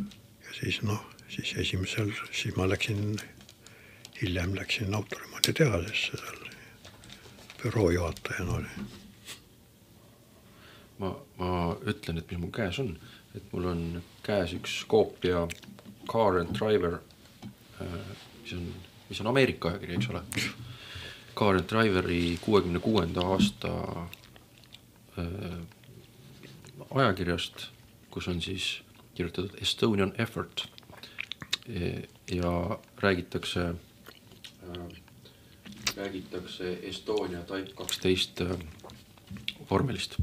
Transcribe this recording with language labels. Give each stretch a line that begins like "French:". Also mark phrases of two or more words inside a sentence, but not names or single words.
Estonian: Ja siis ma hiljem läksin autoremondi tehasesse, büroo juhatajana oli. Ma ütlen, et mis mul käes on, et mul on käes üks koopia Car and Driver, mis on Ameerika ajakiri, eks ole. Car and Driveri 66. aasta ajakirjast, kus on siis kirjutatud Estonian Effort ja räägitakse Estonia Type 12 vormelist.